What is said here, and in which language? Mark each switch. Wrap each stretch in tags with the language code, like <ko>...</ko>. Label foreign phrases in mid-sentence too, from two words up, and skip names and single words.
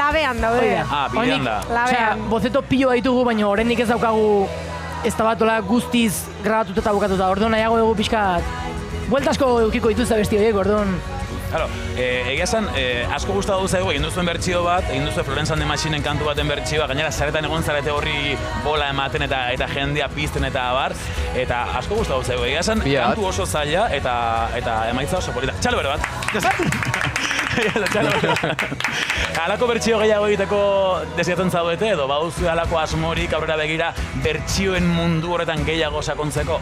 <eu>Labean daude. Bidean da. Labean. Bozeto pilo ditugu, baina oraindik ez daukagu ez da batola guztiz grabatuta eta bukatuta. Orduan nahiago dugu pixkat, bueltasko eukiko dituzte besti horiek, orduan. Claro, egia esan, asko gustatu zaigu, egin duzuen bertsio bat, egin duzuen Florence and the Machinen kantu baten bertsioa, gainera zaretan egon zarete horri bola ematen eta jendea pizten eta abar, eta asko gustatu zaigu, egia esan, kantu oso zaila eta emaitza oso polita. Txalo bero bat! Halako bertsio gehiago egiteko desiatzen zaudete edo baduzu halako asmorik aurrera begira bertsioen mundu horretan gehiago sakontzeko?</eu>